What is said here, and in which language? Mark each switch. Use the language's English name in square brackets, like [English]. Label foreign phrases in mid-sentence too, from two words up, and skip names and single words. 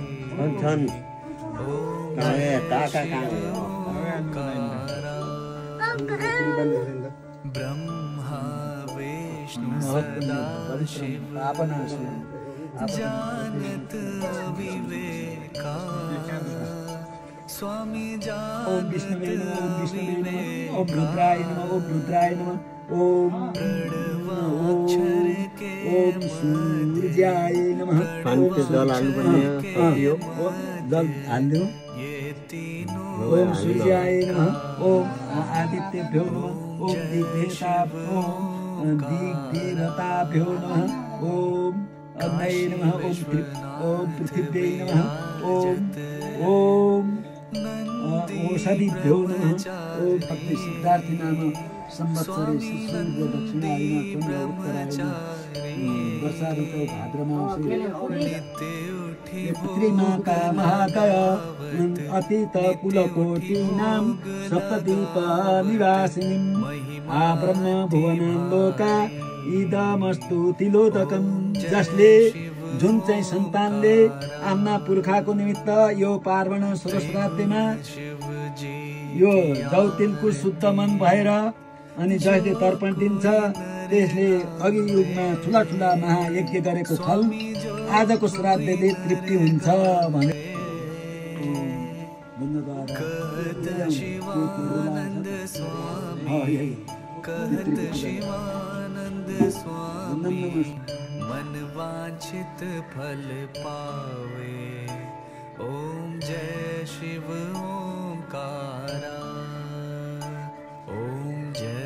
[Hindi] ब्रह्मा विष्णु सदा शिव जानत विवेका स्वामी जानत विवेका [Sanskrit] ओम रुद्राय नमः ओम रुद्राय नमः ओम [Nepali] प्रणवाक्षर के [Sanskrit] ओम सूर्याय नमः [Nepali] पानीको जल हाल्नुपर्ने यो जल हाल्नु [Sanskrit] ओम सूर्याय नमः ओम आदित्यभ्यो नमः ओम दिग्देवताभ्यो नमः ओम अग्नये नमः ओम पृथिव्यै नमः ओम ओषधिभ्यो नमः ओम भक्ति सिद्धार्थी नाम संवत्सरे सूर्य दक्षिणायन चन्द्र उत्तरायण वर्षा ऋतौ भाद्र मासे पितृमाता महाकाय अतीत कुलकोटीनां सप्तदीप निवासिनीं आब्रह्म भुवनं लोका इदमस्तु [Nepali] तिलोदकं जसले जुन चाहिँ सन्तानले आफ्ना पुर्खाको निमित्त यो पार्वण सरस्वतीमा यो जौतिलको शुद्ध मन भएर अनि जसले तर्पण दिन्छ त्यसले अघि युगमा ठुला ठुला महायज्ञ गरेको फल आजको श्राद्धले तृप्ति हुन्छ भने [Hindi] मन वांछित फल पावे ओम जय शिव ओमकारा ओम जय